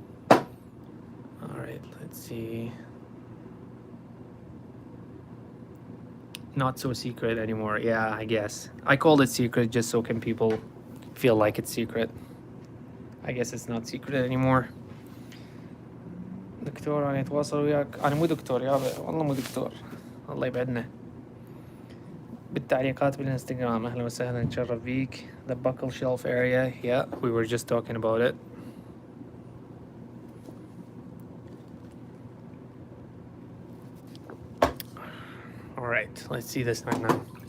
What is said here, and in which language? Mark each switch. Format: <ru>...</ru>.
<en>All right, let's see. Not so secret anymore. Yeah, I guess. I called it secret just so can people feel like it's secret. I guess it's not secret anymore.</en> <ar>دكتور أنا أتواصل وياك. أنا مو دكتور يابا، والله مو دكتور. الله يبعدنا. بالتعليقات بالإنستغرام. أهلا وسهلا، نتشرف بيك.</ar> <en>The buckle shelf area. Yeah, we were just talking about it. All right, let's see this one now.</en>